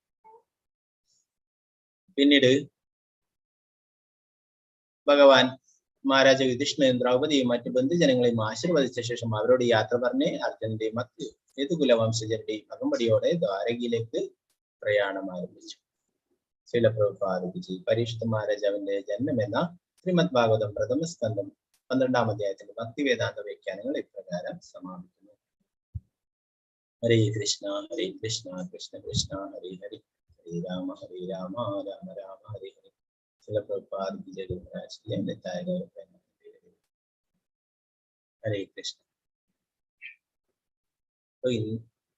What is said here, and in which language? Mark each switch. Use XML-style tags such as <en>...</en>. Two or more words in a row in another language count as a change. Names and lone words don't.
<ml>പിന്നീട് ഭഗവാൻ മഹാരാജ യുധിഷ്ഠിരനെയും ദ്രൗപദിയും മറ്റു ബന്ധുജനങ്ങളെയും ആശീർവദിച്ച ശേഷം അവരോട് യാത്ര പറഞ്ഞ് അർജുനന്റെയും മറ്റ് യദുകുലവംശജരുടെയും അകമ്പടിയോടെ ദ്വാരകയിലേക്ക് പ്രയാണം ആരംഭിച്ചു. ശ്രീല പ്രഭുപാദജി പരീക്ഷിത് മഹാരാജാവിന്റെ ജന്മം എന്ന ശ്രീമദ് ഭാഗവതം പ്രഥമ സ്കന്ധം 12-ാം അധ്യായത്തിന്റെ ഭക്തി വേദാന്ത വ്യാഖ്യാനങ്ങൾ ഇപ്രകാരം സമാപിക്കുന്നു.</ml> <sa>ഹരേ കൃഷ്ണ കൃഷ്ണ കൃഷ്ണ ഹരി ഹരി, हरे राम, राम राम, हरे हरे.</sa> <hi>श्रील प्रभुपाद की जय महाराज की</hi> <en>and the Tiger of Hare Krishna. So</en>